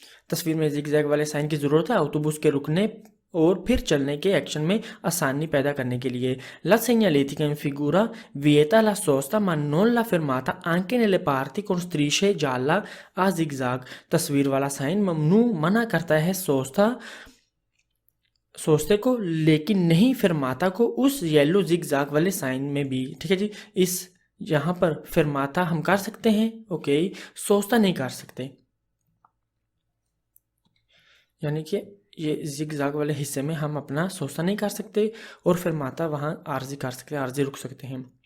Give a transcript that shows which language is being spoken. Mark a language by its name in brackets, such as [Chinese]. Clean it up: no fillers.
[Hindi] तस्वीर में zig zag वाले साइन की ज़रूरत है autobus के रुकने और फिर चलने के एक्शन में आसानी पैदा करने के लिए। [Italian] La segnaletica in figura vieta la sosta ma non la fermata anche nelle parti con strisce gialla a zigzag। [Hindi] तस्वीर वाला साइन मना करता है सोचते को लेकिन नहीं फरमाता को उस येलो जिगजैग वाले साइन में भी। ठीक है जी। इस यहाँ पर फरमाता हम कर सकते हैं, ओके, सोचता नहीं कर सकते, यानी कि ये जिगजैग वाले हिस्से में हम अपना सोचता नहीं कर सकते और फरमाता वहाँ आर्जी कर सकते, आर्जी रुक सकते हैं।